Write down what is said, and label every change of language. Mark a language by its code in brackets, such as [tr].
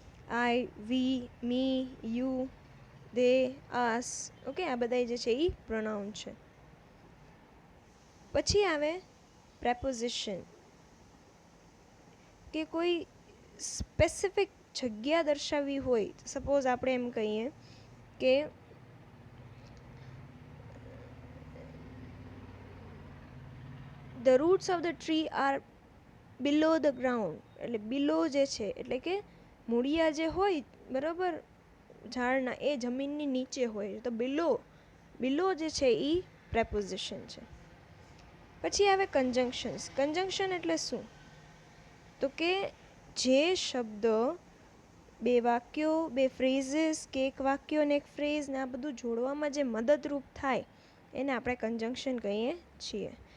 [gu] I, V, me, you, they, as, okay, આ બધા જે છે એ પ્રોનાઉન છે. પછી આવે પ્રેપોઝિશન, કે કોઈ સ્પેસિફિક જગ્યા દર્શાવવી હોય. સપોઝ આપણે એમ કહીએ કે [en] the roots of the tree are below the ground. [gu] એટલે બિલો જે છે એટલે કે મૂળિયા જે હોય બરાબર ઝાડના એ જમીનની નીચે હોય, તો બિલો જે છે એ પ્રેપોઝિશન છે. પછી આવે કન્જંક્શન્સ. કન્જંક્શન એટલે શું? તો કે જે શબ્દ બે વાક્યો, બે ફ્રેઝિસ કે એક વાક્યો અને એક ફ્રેઝ ને આ બધું જોડવામાં જે મદદરૂપ થાય એને આપણે કન્જંક્શન કહીએ છીએ.